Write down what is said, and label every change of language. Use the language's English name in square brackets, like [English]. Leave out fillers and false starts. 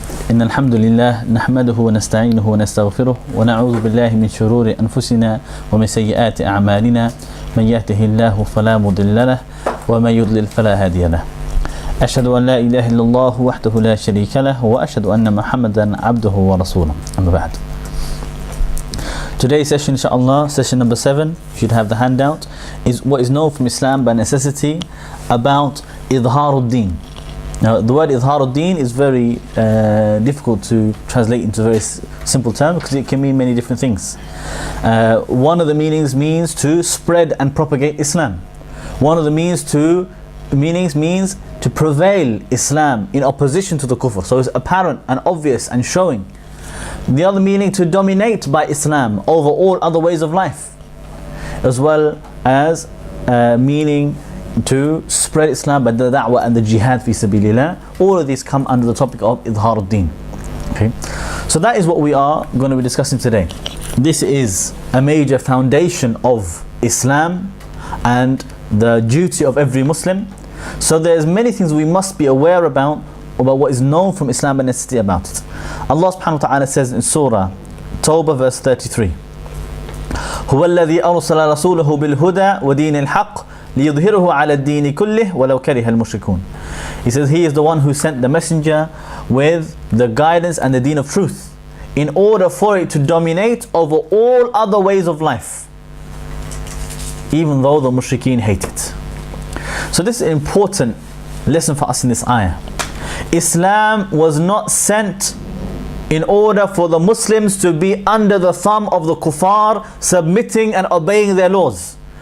[Arabic] إن الحمد لله نحمده ونستعينه ونستغفره ونعوذ بالله من شرور أنفسنا ومن سيئات أعمالنا. من يهده الله فلا مضل له ومن يضلل فلا هادي له. أشهد أن لا إله إلا الله وحده لا شريك له وأشهد أن محمدا عبده ورسوله. أما بعد. [English] Today's session, inshallah, session number 7, you should have the handout, is what is known from Islam by necessity about Idharuddin. Now, the word Idharuddin is very difficult to translate into very simple terms because it can mean many different things. One of the means to spread and propagate Islam. One of the means means to prevail Islam in opposition to the kufr. So it's apparent and obvious and showing. The other meaning, to dominate by Islam over all other ways of life, as well as meaning to spread Islam by the da'wah and the jihad fi sabilillah. All of these come under the topic of Idharuddin. Okay, so that is what we are going to be discussing today. This is a major foundation of Islam and the duty of every Muslim. So there's many things we must be aware about what is known from Islam and necessity about it. Allah subhanahu wa ta'ala says in Surah Tawbah verse 33, [Arabic] هو الذي أرسل رسوله بالهدى ودين الحق ليظهره على الدين كله ولو كره المشركون. [English] He says he is the one who sent the messenger with the guidance and the deen of truth in order for it to dominate over all other ways of life, even though the mushrikeen hate it. So this is an important lesson for us in this ayah. Islam was not sent in order for the Muslims to be under the thumb of the kuffar, submitting and obeying their laws.